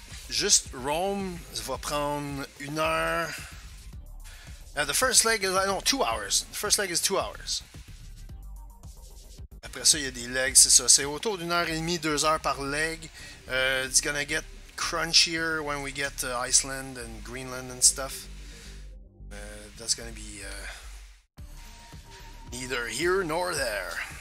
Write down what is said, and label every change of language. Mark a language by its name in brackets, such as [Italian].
[French] Juste Rome, ça va prendre 1 heure. [English] Now the first leg is 2 hours. The first leg is 2 hours. [French] Après ça, il y a des legs, c'est ça. C'est autour d'1 heure et demie, 2 heures par leg. [English] It's gonna get crunchier when we get to Iceland and Greenland and stuff. That's gonna be neither here nor there.